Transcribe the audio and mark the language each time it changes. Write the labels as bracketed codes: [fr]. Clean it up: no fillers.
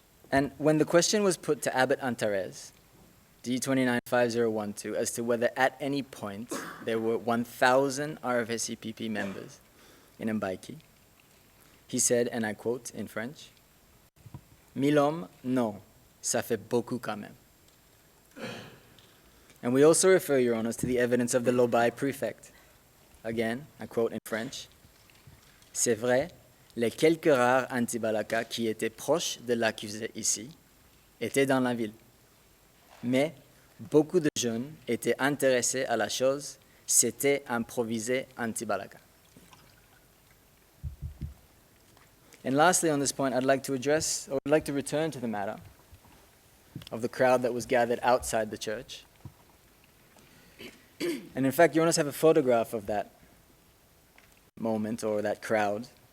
[en] And when the question was put to Abbot Antares, D295012, as to whether at any point there were 1,000 RFSCPP members in Mbaiki, he said, and I quote in French, [fr] 1000 hommes, non, ça fait beaucoup quand même. [en] And we also refer, Your Honors, to the evidence of the Lobai prefect. Again, I quote in French, [fr] c'est vrai, les quelques rares anti-Balaka qui étaient proches de l'accusé ici étaient dans la ville. Mais beaucoup de jeunes étaient intéressés à la chose, c'était improvisé anti-Balaka. [en] And lastly, on this point, I'd like to return to the matter of the crowd that was gathered outside the church. And in fact, you want to have a photograph of that moment or that crowd.